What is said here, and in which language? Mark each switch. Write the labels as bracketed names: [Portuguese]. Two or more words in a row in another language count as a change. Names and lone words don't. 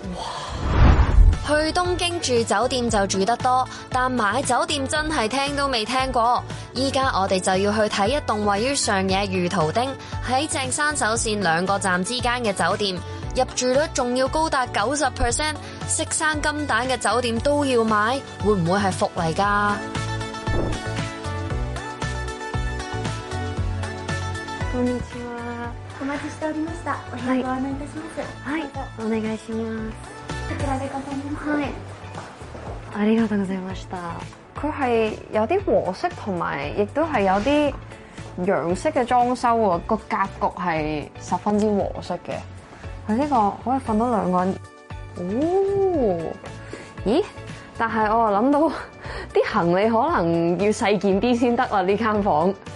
[Cantonese] 去東京住酒店就住得多，但買酒店真係聽都未聽過。依家我哋就要去睇一棟位於上野魚圖町喺正山手線2個站之間嘅酒店，入住率仲要高達 90%， 識生金蛋嘅酒店都要買，會唔會係福嚟㗎？ [Japanese] こんにちは。お待ちしておりました。お部屋ご案内いたします。はい、お願いします。こちらでございます。はい。ありがとうございました。 [Cantonese] 佢係有啲和式同埋，亦都係有啲洋式嘅裝修喎。個格局係十分之和式嘅。佢呢個可以瞓到2個人。哦，咦？但係我又諗到啲行李可能要細件啲先得啦，呢間房。